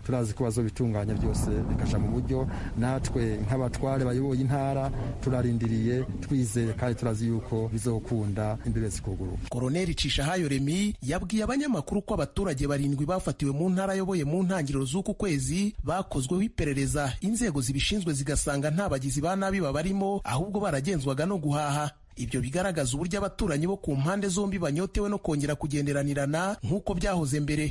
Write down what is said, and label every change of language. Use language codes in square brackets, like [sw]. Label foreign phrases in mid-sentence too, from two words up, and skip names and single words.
[rn] Turazi ko bazobitunganya byose bikasha mu buryo. Natwe nk'abatware bayoboye intara turarindiriye, twizeye kandi turazi yuko bizokunda imbere zikuguru. [rw] Koloneli Cishahayo Remy yabwiye abanyamakuru ko abaturage 7 bafatiwe mu ntara ayoboye mu ntangiriro z'uku kwezi bakozweho iperereza, inzego zibishinzwe zigasanga nta bagizi ba nabi babarimo, ahubwo baragenzwaga no guhaha. Ibyo bigaragaza uburyo abaturanyi bo ku mpande zombi banyotewe no kongera kugenderanirana nk'uko byahoze mbere.